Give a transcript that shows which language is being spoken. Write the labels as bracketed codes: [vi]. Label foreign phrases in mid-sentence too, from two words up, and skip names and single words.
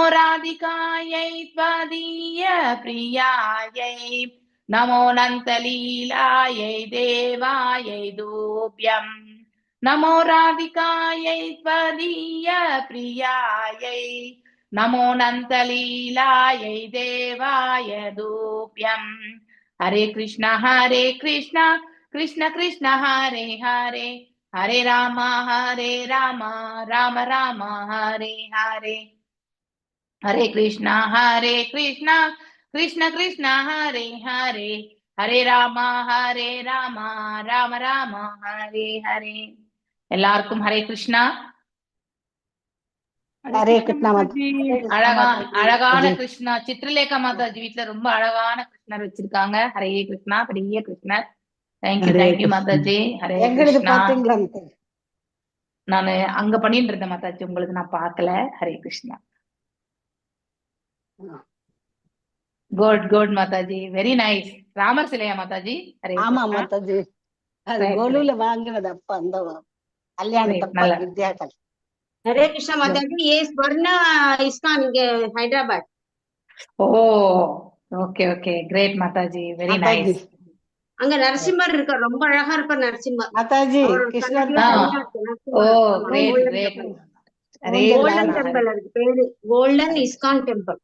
[sa] राधिकायै त्वदीय प्रियायै नमो नन्तलीलायै देवायै दूभ्यम् नमो राधिकायै त्वदीय प्रियायै नमो नन्तलीलायै देवाय दूभ्यम् हरे कृष्ण कृष्ण कृष्ण हरे हरे Hare Rama, Rama Rama, Hare Hare. Hare Krishna, Krishna Krishna, Hare Hare. Hare Rama, Rama Rama, Hare Hare. [ta] எல்லாருக்கும் ஹரே கிருஷ்ணா. ஹரே கிருஷ்ணா மாதாஜி. அழகான கிருஷ்ணா. சித்ரலேகா மாதாஜி வீட்டுல ரொம்ப அழகான கிருஷ்ணர் வச்சிருக்காங்க. ஹரே கிருஷ்ணா, பெரிய கிருஷ்ணர். தேங்க்யூ மாதாஜி. ஹரே கிருஷ்ணா. நானு அங்க பண்ணிட்டு இருந்தேன் மாதாஜி, உங்களுக்கு நான் பார்க்கல. ஹரே கிருஷ்ணா. குட் மாதாஜி, [en] very nice. [ta] ராமர் சிலையா மாதாஜி? ஹரே ஆமா மாதாஜி, அது கோலுல வாங்கினது அப்ப அந்த கல்யாணத்தப்ப வித்யாக்கள். ஹரே கிருஷ்ணா மாதாஜி. [hi] ये स्वर्ण [ta] ISKCON இங்க ஹைதராபாத். [en] oh okay okay, [ta] கிரேட் மாதாஜி, [en] very nice. [ta] அங்க நரசிம்மர் இருக்கார், ரொம்ப அழகா இருப்பார் நரசிம்மர் மாதாஜி. கிருஷ்ணர் [en] oh great great. golden temple இருக்கு, பேரு கோல்டன் ISKCON டெம்பிள்.